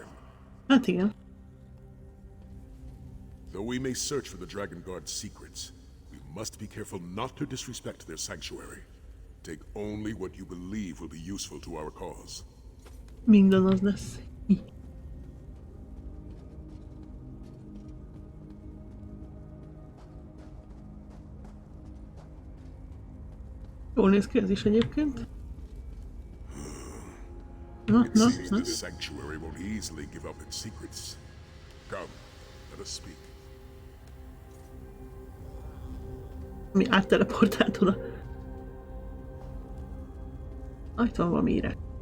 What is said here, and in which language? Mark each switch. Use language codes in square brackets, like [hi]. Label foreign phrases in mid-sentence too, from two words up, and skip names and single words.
[hu] Hát igen. [en] Though we may search for the Dragon Guard's secrets, we must be careful not to disrespect their sanctuary. Take only what you believe will be useful to our cause. [hu] Minden az lesz. Jól néz ki ez is egyébként. Na, [en] It na, seems na. this sanctuary won't easily give up its secrets. Come, let us speak. [hu] Mi átteleportált oda. Itt van valami írás.